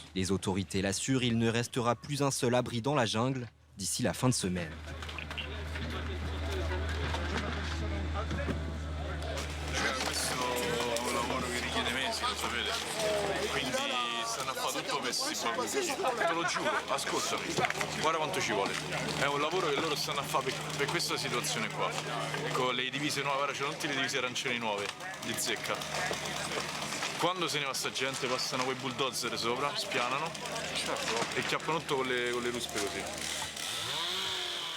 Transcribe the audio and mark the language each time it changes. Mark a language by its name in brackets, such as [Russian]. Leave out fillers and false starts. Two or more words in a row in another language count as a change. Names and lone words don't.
[French] Les autorités l'assurent, il ne restera plus un seul abri dans la jungle d'ici la fin de semaine. [Italian] Te lo giuro, ascoltami, guarda quanto ci vuole. È un lavoro che loro stanno a fare per questa situazione qua. Con le divise nuove, ora c'erano tutte le divise arancioni nuove di zecca. Quando se ne va sta gente passano quei bulldozer sopra, spianano e chiappano tutto con le ruspe così.